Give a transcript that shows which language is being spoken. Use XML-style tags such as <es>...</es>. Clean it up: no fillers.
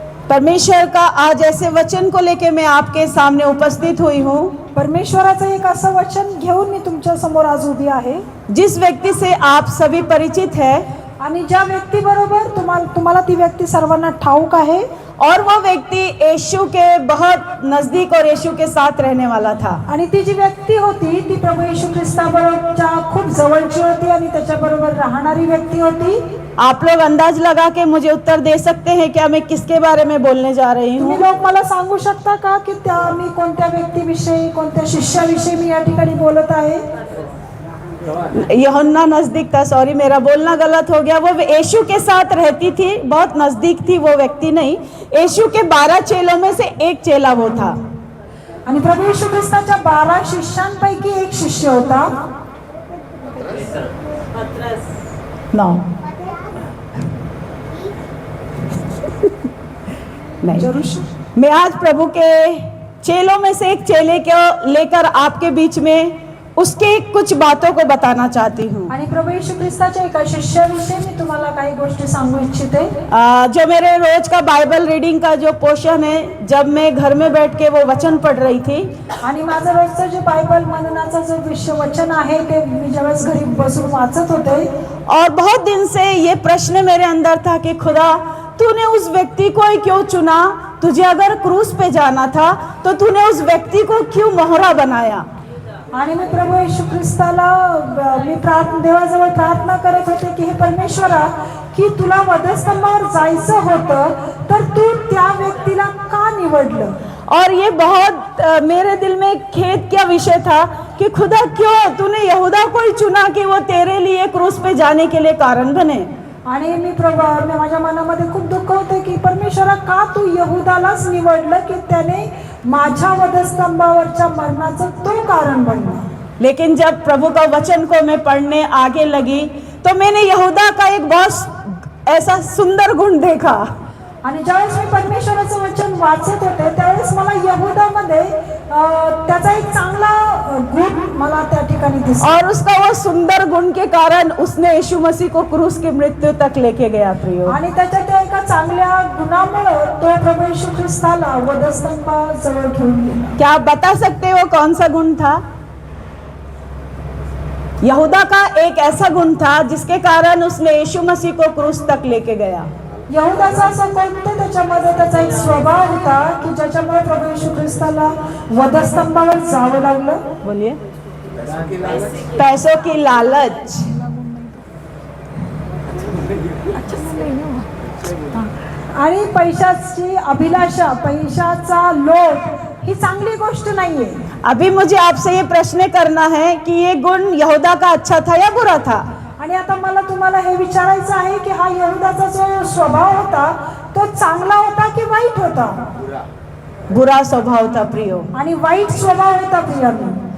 <hi>परमेश्वर का आज ऐसे वचन को लेके मैं आपके सामने उपस्थित हुई हूँ,</hi> <mr>परमेश्वराचं एक असं वचन घेऊन मी तुमच्या समोर आज उभी आहे,</mr> <hi>जिस व्यक्ति से आप सभी परिचित है</hi> <mr>आणि ज्या व्यक्तीबरोबर तुम्हाला ती व्यक्ती सर्वांना ठाऊक आहे,</mr> <hi>और वो व्यक्ति यीशु के बहुत नजदीक और यीशु के साथ रहने वाला था।</hi> <mr>आणि ती जी व्यक्ती होती ती प्रभू येशू ख्रिस्ताबरोबरच्या खूप जवळची होती आणि त्याच्याबरोबर राहणारी व्यक्ती होती।</mr> <hi>आप लोग अंदाज लगा के मुझे उत्तर दे सकते हैं क्या मैं किसके बारे में बोलने जा रही</hi> <mr>तुम्ही</mr> <hi>हूँ?</hi> <mr>लोक मला सांगू शकता का की त्या मी कोणत्या व्यक्तीविषयी कोणत्या शिष्याविषयी मी या ठिकाणी बोलत आहे?</mr> <hi>यूहन्ना नजदीक था, सॉरी मेरा बोलना गलत हो गया। वो यीशु के साथ रहती थी, बहुत नजदीक थी वो व्यक्ति नहीं। यीशु के 12 चेलों में से एक चेला वो था।</hi> <mr>आणि प्रभू येशू ख्रिस्ताच्या 12 शिष्यांपैकी एक शिष्य होता।</mr> <hi>9 नहीं, मैं आज प्रभु के चेलों में से एक चेले को लेकर आपके बीच में उसके कुछ बातों को बताना चाहती हूँ।</hi> <mr>आणि प्रभू येशू ख्रिस्ताच्या एका शिष्याविषयी मी तुम्हाला काही गोष्टी सांगू इच्छिते।</mr> <hi>जो मेरे रोज का बाइबल रीडिंग का जो पोर्शन है, जब मैं घर में बैठ के वो वचन पढ़ रही थी,</hi> <mr>आणि माझं रोजचं जे बायबल मननाचा जो विषय वचन आहे ते मी ज्यावेळेस घरी बसून वाचत होते,</mr> <hi>और बहुत दिन से ये प्रश्न मेरे अंदर था कि खुदा तूने उस व्यक्ति को ही क्यों चुना? तुझे अगर क्रूस पे जाना था तो तूने उस व्यक्ति को क्यों मोहरा बनाया?</hi> <mr>आणि मी प्रभू येशू ख्रिस्ताला मी देवाजवळ प्रार्थना करत होते की हे परमेश्वरा, की तुला वधस्तंभावर जायचं होतं तर तू त्या व्यक्तीला का निवडलं?</mr> <hi>और ये बहुत मेरे दिल में खेद क्या विषय था कि खुदा क्यों तूने यहूदा को ही चुना कि वो तेरे लिए क्रूस पे जाने के लिए कारण बने।</hi> <mr>आणि मी माझ्या मनामध्ये खूप दुःख होते की परमेश्वरा, का तू यहूदालाच निवडलं की त्याने माझ्या वधस्तंभावरच्या मरणाचं तो कारण बनला।</mr> <hi>लेकिन जब प्रभु का वचन को मैं पढ़ने आगे लगी तो मैंने यहूदा का एक बहुत ऐसा सुंदर गुण देखा।</hi> <mr>आणि ज्यावेळेस मी परमेश्वराचं वचन वाचत होते त्यावेळेस मला यहूदामध्ये त्याचा एक चांगला गुण मला त्या ठिकाणी दिसला,</mr> <hi>और उसका वो सुंदर गुण के कारण उसने यीशु मसीह को क्रूस की मृत्यु तक लेके गया। प्रियो,</hi> <mr>आणि त्याच्या त्या एका चांगल्या गुणामुळे तो प्रभू येशू ख्रिस्ताला वधस्तंभाजवळ घेऊन गेला।</mr> <hi>क्या आप बता सकते हो कौन सा गुण था? यहूदा का एक ऐसा गुण था जिसके कारण उसने यीशु मसीह को क्रूस तक लेके गया।</hi> <mr>यहूदाचा असं कोणतं त्याच्यामध्ये त्याचा एक स्वभाव होता की ज्याच्यामुळे प्रभू येशू ख्रिस्ताला वधस्तंभावर जावं लागलं?</mr> <hi>बोलिए। पैसों की लालच।</hi> <mr>आणि पैशाची अभिलाषा, पैशाचा लोभ ही चांगली गोष्ट नाहीये।</mr> <hi>अभी मुझे आपसे ये प्रश्न करना है कि ये गुण यहूदा का अच्छा था या बुरा था?</hi> <mr>आणि आता मला तुम्हाला हे विचारायचं आहे की हा यहूदाचा जो स्वभाव होता तो चांगला होता की वाईट होता?</mr> <hi>बुरा स्वभाव था प्रियो।</hi> <mr>आणि वाईट स्वभाव होता प्रियांनो।</mr>